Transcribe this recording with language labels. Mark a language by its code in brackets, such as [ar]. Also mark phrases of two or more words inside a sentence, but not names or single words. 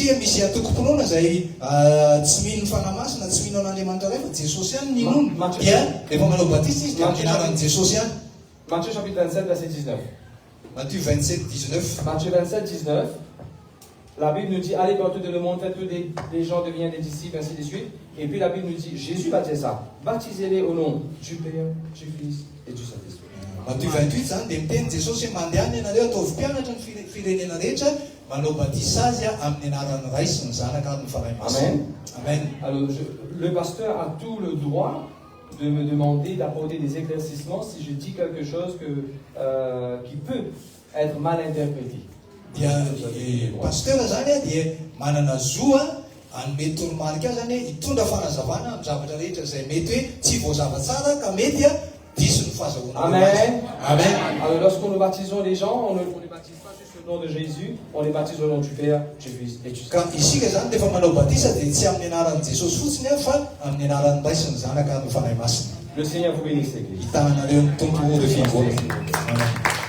[fr] Matthieu chapitre 27, verset 19. Matthieu 27, 19. Matthieu 27, 19. La Bible nous dit, allez dans tout le monde, faites tous les gens deviennent des disciples, ainsi de suite. Et puis la Bible nous dit, Jésus baptise ça. Baptisez-les au nom du Père, du Fils et du Saint-Esprit. Matthieu 28, [mg] zany dia miteny Jesosy hoe mandeha ianareo ataovy mpianatra ny firenena rehetra manao batisa azy amin'ny anaran'ny Ray sy ny Zanaka ary ny Fanahy Masina. Amen. Amen. [fr] Alors, le pasteur a tout le droit de me demander d'apporter des éclaircissements si je dis quelque chose qui peut être mal interprété. [mg] Dia pasteur zany dia manana zoa hanome toromarika azy zany hitondra fanazavana amin'ny zavatra rehetra izay mety hoe tsy voazava tsara ka mety diso ny fahazahoana. Amen. Amen. [fr] Alors lorsque nous baptisons les gens, on ne les baptise pas juste au nom de Jésus, on les baptise au nom du Père, du Fils et du Saint-Esprit. [mg] Ka isika zany rehefa manao batisa dia tsy amin'ny anaran'i Jesosy fotsiny fa amin'ny anaran'ny Ray sy ny Zanaka ary ny Fanahy Masina. [fr] Le Seigneur vous bénisse, Église. [mg] Hitanareo ny tompo ny fiangonana. Amen.